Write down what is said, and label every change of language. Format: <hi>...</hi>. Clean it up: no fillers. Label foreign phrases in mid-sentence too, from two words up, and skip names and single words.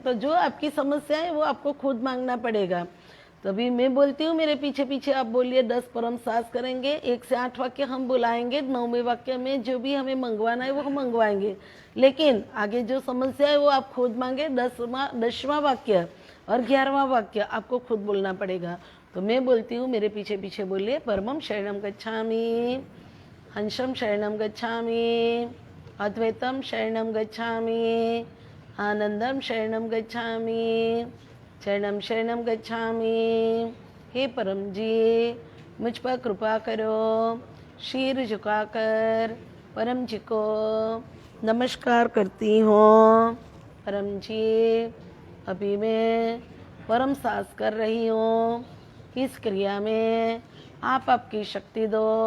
<hi>तो जो आपकी समस्या है वो आपको खुद मांगना पड़ेगा। तभी मैं बोलती हूँ, मेरे पीछे पीछे आप बोलिए, 10 परम सास करेंगे, 1 से 8 वाक्य हम बुलाएंगे, 9वें वाक्य में जो भी हमें मंगवाना है वो हम मंगवाएंगे। लेकिन आगे जो समस्या है वो आप खुद मांगे। 10वां वाक्य और 11वां वाक्य आपको खुद बोलना पड़ेगा। तो मैं बोलती हूँ, मेरे पीछे पीछे बोलिए,</hi> <pi>परमम शरणम गच्छामि, हंसम शरणम गच्छामि, अद्वैतम शरणम गच्छामि, आनंदम शरणम गच्छामि, शरणम शरणम गच्छामि।</pi> <hi>हे परम जी, मुझ पर कृपा करो। शीर झुकाकर परम जी को नमस्कार करती हूँ। परम जी, अभी मैं परम सास कर रही हूँ। इस क्रिया में आप आपकी शक्ति दो।</hi>